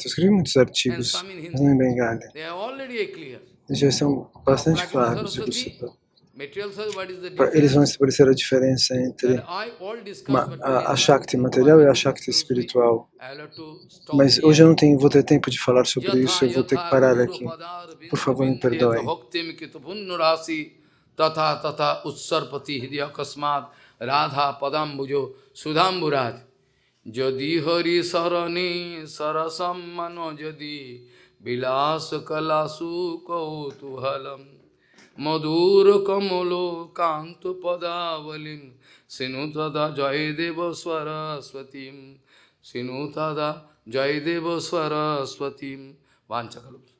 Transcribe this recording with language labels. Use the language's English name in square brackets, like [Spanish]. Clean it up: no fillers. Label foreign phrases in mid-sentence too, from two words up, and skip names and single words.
[Portuguese] Eu escrevi muitos artigos, mas não em Bengali. Eles já estão bastante claros. Eles vão estabelecer a diferença entre a Shakti material e a Shakti espiritual. Mas hoje eu não vou ter tempo de falar sobre isso, eu vou ter que parar aqui. Por favor, me perdoem. [Sanskrit] ततः उत्सर्पति हृद्य कस्माद् राधा पदाम्बुजः सुधाम्बुराज् यदि हरि स्मरणे सरसं मनो यदि विलास कलासु कौतूहलम् मधुर कोमल कान्त पदावलीं शृणु तदा जयदेव सरस्वतीम् शृणु तदा जयदेव सरस्वतीम् वाञ्छाकल्प